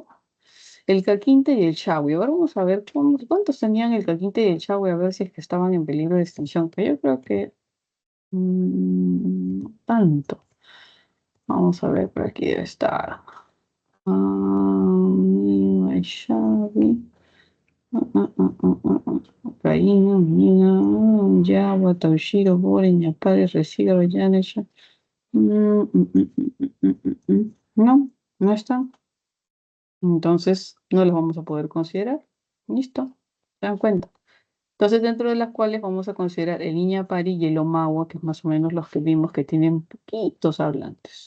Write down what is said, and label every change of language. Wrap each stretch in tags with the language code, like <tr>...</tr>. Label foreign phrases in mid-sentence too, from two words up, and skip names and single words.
<es>El Caquinte y el Chagüe. Ahora vamos a ver cuántos tenían el Caquinte y el Chagüe, a ver si es que estaban en peligro de extinción. Que yo creo que no tanto. Vamos a ver, por aquí debe estar. El Chagüe. Ucraína, Mina, Yawa, Taushiro, Bore, Ñapare, Resiga, Yanesha. No, no están. Entonces, no los vamos a poder considerar. Listo, ¿se dan cuenta? Entonces, dentro de las cuales vamos a considerar el Iñapari y el Omagua, que es más o menos los que vimos que tienen poquitos hablantes.</es>